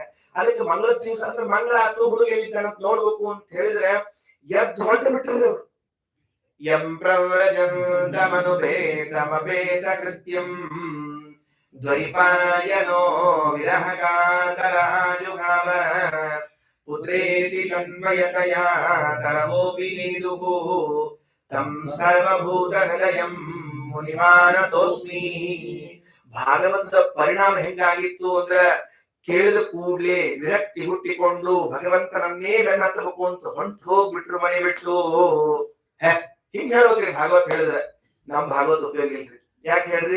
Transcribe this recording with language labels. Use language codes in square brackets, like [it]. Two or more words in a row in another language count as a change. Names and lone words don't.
[kn] ಅದಕ್ಕೆ ಮಂಗಳ ದಿವಸ ಅಂದ್ರೆ ಮಂಗಳ ಆತು ಹುಡುಗ ಎಲ್ಲಿದ್ದಾನಂತ ನೋಡ್ಬೇಕು ಅಂತ ಹೇಳಿದ್ರೆ ಎದ್ದು ಹೊರಟು ಬಿಟ್ಟರು. [sa] ಯಂ ಪ್ರವ್ರಜಂತಮನುಪೇತಮಪೇತ ಕೃತ್ಯಂ ದ್ವೈಪಾಯನೋ ವಿರಹ ಕಾತರಾಜುಗಾವ ಪುತ್ರೇತಿ ತನ್ಮಯತಯಾ ತರವೋಪಿ ನೇದುಃ ತಂ ಸರ್ವಭೂತ ಹೃದಯಂ ಮುನಿಮಾನತೋಸ್ಮಿ. [kn] ಭಾಗವತದ ಪರಿಣಾಮ ಹೆಂಗಾಗಿತ್ತು ಅಂದ್ರೆ ಕೇಳಿದ ಕೂಡ್ಲೆ ವಿರಕ್ತಿ ಹುಟ್ಟಿಕೊಂಡು ಭಗವಂತನನ್ನೇ ಬೆನ್ನತ್ತಬೇಕು ಅಂತ ಹೊಂಟು ಹೋಗ್ಬಿಟ್ರು ಮನೆ ಬಿಟ್ಟು. ಹಿಂಗ್ ಹೇಳ್ಬೇಕ್ರಿ ಭಾಗವತ ಹೇಳಿದ್ರೆ. ನಮ್ ಭಾಗವತ ಉಪಯೋಗ ಇಲ್ರಿ. ಯಾಕೆ ಹೇಳ್ರಿ?